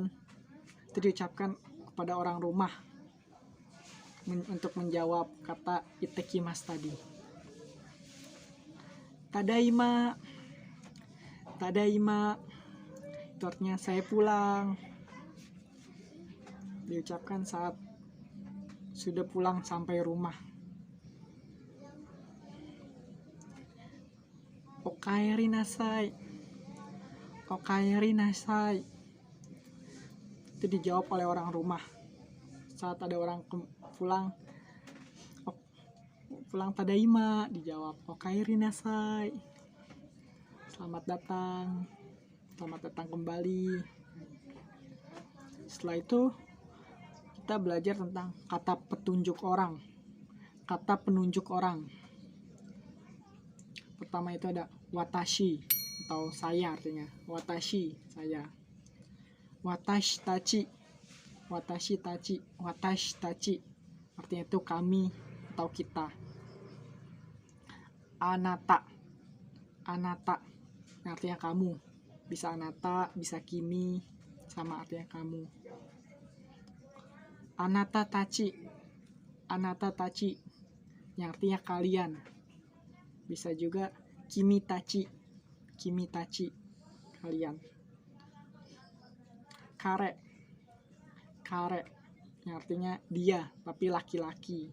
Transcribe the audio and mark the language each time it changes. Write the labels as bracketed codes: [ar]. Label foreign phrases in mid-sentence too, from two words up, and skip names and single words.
[id] Itu diucapkan kepada orang rumah untuk menjawab kata ittekimasu tadi. Tadaima. Tadaima itu artinya saya pulang. Diucapkan saat sudah pulang sampai rumah. [ja] おかえりなさい. おかえりなさい [id] itu dijawab oleh orang rumah saat ada orang pulang. Pulang tadaima, dijawab [ja] おかえりなさい, [id] selamat datang kembali. Setelah itu kita belajar tentang kata penunjuk orang. Pertama itu ada watashi atau saya, artinya watashi, saya. [ja] 私たち [id] artinya itu kami atau kita. Anata artinya kamu. Bisa anata, bisa kimi, sama artinya kamu. [ja] あなたたち [id] yang artinya kalian. Bisa juga [ja] 君たち [id] kalian. Kare yang artinya dia tapi laki-laki.